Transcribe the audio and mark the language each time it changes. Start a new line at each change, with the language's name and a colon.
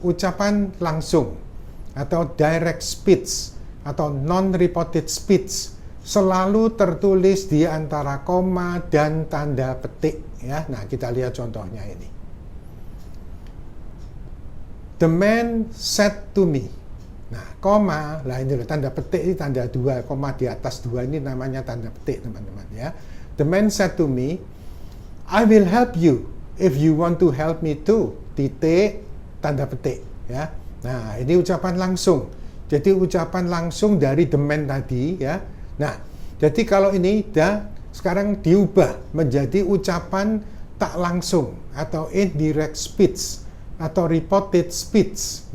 Indonesian: Ucapan langsung atau direct speech atau non-reported speech selalu tertulis di antara koma dan tanda petik, ya. Nah, kita lihat contohnya ini.
English: The man said to me.
Indonesian: Nah, koma, lah ini tanda petik, ini tanda 2, koma di atas 2 ini namanya tanda petik, teman-teman, ya.
English: The man said to me, I will help you if you want to help me too.
Indonesian: Titik, tanda petik, ya. Nah, ini ucapan langsung. Jadi ucapan langsung dari the man tadi, ya. Nah, jadi kalau ini sekarang diubah menjadi ucapan tak langsung atau indirect speech atau reported speech.